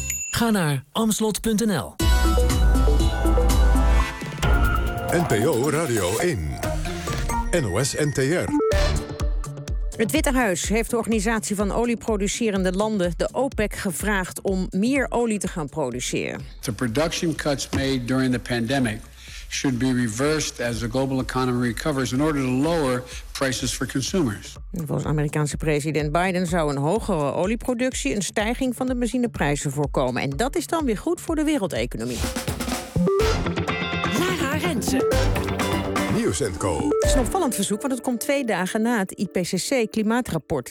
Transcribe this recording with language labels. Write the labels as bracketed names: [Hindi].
[Dutch] Ga naar amslot.nl. NPO Radio 1. NOS NTR. Het Witte Huis heeft de organisatie van olieproducerende landen, de OPEC, gevraagd om meer olie te gaan produceren. [English] The production cuts made during the pandemic should be reversed as the global economy recovers in order to lower prices for consumers. [Dutch] Volgens Amerikaanse president Biden zou een hogere olieproductie een stijging van de benzineprijzen voorkomen. En dat is dan weer goed voor de wereldeconomie. Lara Rensen. Het is een opvallend verzoek, want het komt 2 dagen na het IPCC-klimaatrapport.